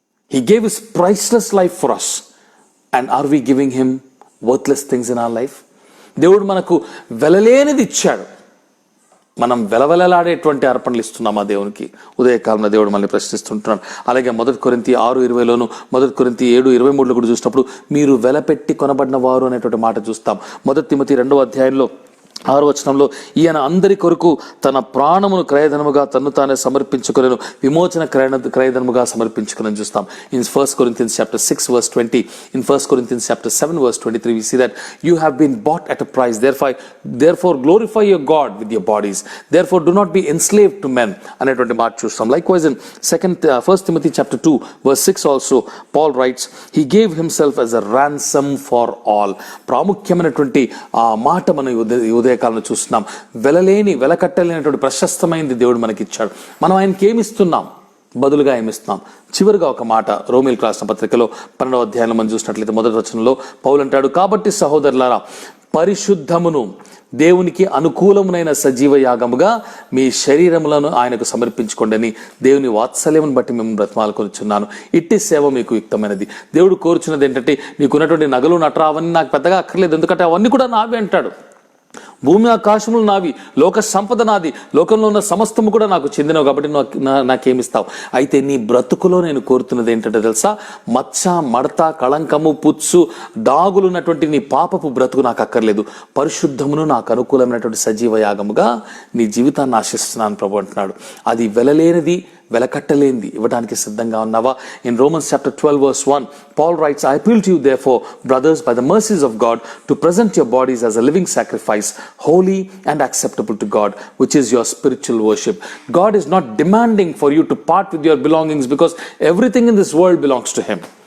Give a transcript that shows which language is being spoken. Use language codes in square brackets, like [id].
[en] He gave his priceless life for us. And are we giving him worthless things in our life? [te] దేవుడు మనకు వెలలేనిది ఇచ్చాడు. మనం వెలవెలలాడేటువంటి అర్పణలు ఇస్తున్నామా దేవునికి? ఉదయకాలంలో దేవుడు మనల్ని ప్రశ్నిస్తుంటున్నాడు. అలాగే 1 కొరింథీ 6:20లోను 1 కొరింథీ 7:23లో కూడా చూసినప్పుడు మీరు వెలపెట్టి కొనబడిన వారు అనేటువంటి మాట చూస్తాం. 1 తిమోతి 2వ అధ్యాయంలో 6వ వచనంలో ఈయన అందరి కొరకు తన ప్రాణమును క్రయధనముగా తన్ను తానే సమర్పించుకొనెను, విమోచన క్రయధనముగా సమర్పించుకొనని చూస్తాం. [en] in 1 Corinthians chapter 6 verse 20, in 1 Corinthians chapter 7 verse 23 we see that you have been bought at a price, therefore glorify your God with your bodies, therefore do not be enslaved to men [te] అనేటువంటి మాట చూస్తాం. [en] Likewise in 1 Timothy chapter 2 verse 6 also Paul writes, he gave himself as a ransom for all. [te] ప్రాముఖ్యమైనటువంటి ఆ మాట మనం ఉదయకాలంలో చూస్తున్నాం. వెలకట్టలేనటువంటి ప్రశస్తమైనది దేవుడు మనకి ఇచ్చాడు. మనం ఆయనకి ఏమిస్తున్నాం? బదులుగా ఏమిస్తున్నాం? చివరిగా ఒక మాట రోమీయులకు రాసిన పత్రికలో 12వ అధ్యాయంలో మనం చూసినట్లయితే 1వ వచనంలో పౌలు అంటాడు, కాబట్టి సహోదరులారా పరిశుద్ధమును దేవునికి అనుకూలమునైన సజీవ యాగముగా మీ శరీరములను ఆయనకు సమర్పించుకోండి అని దేవుని వాత్సల్యమును బట్టి మేము బ్రతిమాలుకొనిచున్నాను. ఇట్టి సేవ మీకు యుక్తమైనది. దేవుడు కోరుచున్నది ఏంటంటే, నీకున్నటువంటి నగలు నట్రా అవన్నీ నాకు పెద్దగా అక్కర్లేదు, ఎందుకంటే అవన్నీ కూడా నావే అంటాడు. భూమి ఆకాశములు నావి, లోక సంపద నాది, లోకంలో ఉన్న సమస్తము కూడా నాకు చెందినవి, కాబట్టి నాకేమిస్తావు? అయితే నీ బ్రతుకులో నేను కోరుతున్నది ఏంటంటే తెలుసా, మచ్చ మడత కళంకము పుచ్చు దాగులు ఉన్నటువంటి నీ పాపపు బ్రతుకు నాకు అక్కర్లేదు, పరిశుద్ధమును నాకు అనుకూలమైనటువంటి సజీవ యాగముగా నీ జీవితాన్ని ఆశిస్తున్నాను ప్రభు అంటున్నాడు. అది వెలలేనిది, వెలకట్టలేనిది ఇవ్వడానికి సిద్ధంగా ఉన్నావా? [en] In Romans chapter 12 verse 1 Paul writes, I appeal to you therefore brothers by the mercies of God to present your bodies as a living sacrifice, holy and acceptable to God, which is your spiritual worship. God is not demanding for you to part with your belongings, because everything in this world belongs to him.